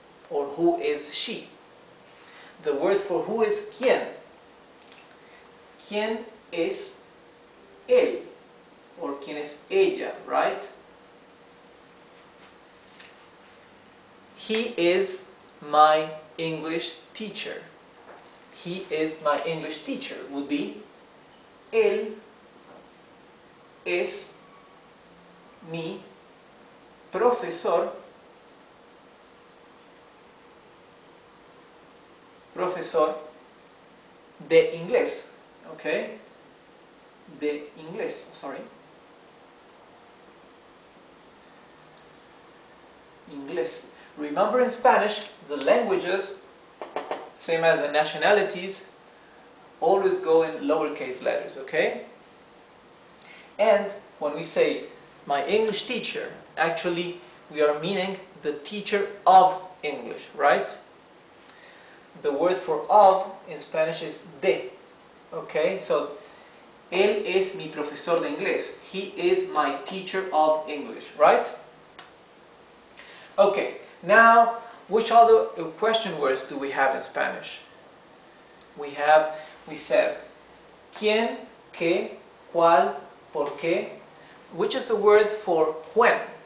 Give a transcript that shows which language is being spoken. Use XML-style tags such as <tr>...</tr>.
<en>Or who is she? The word for who is</en> <es>quién. ¿Quién es él?</es> <en>Or</en> <es>¿quién es ella,</es> <en>right? He is my English teacher. He is my English teacher would be</en> <es>él es mi profesor de inglés.</es> <en>Okay?</en> <es>De inglés,</es> <en>sorry.</en> <es>Inglés.</es> <en>Remember in Spanish, the languages, same as the nationalities, always go in lowercase letters, okay? And when we say my English teacher, actually we are meaning the teacher of English, right? The word for of in Spanish is de, okay? So,</en> <es>él es mi profesor de inglés.</es> <en>He is my teacher of English, right? Okay, now which other question words do we have in Spanish? We said</en> <es>quién, qué, cuál, por qué,</es> <en>which is the word for when.</en>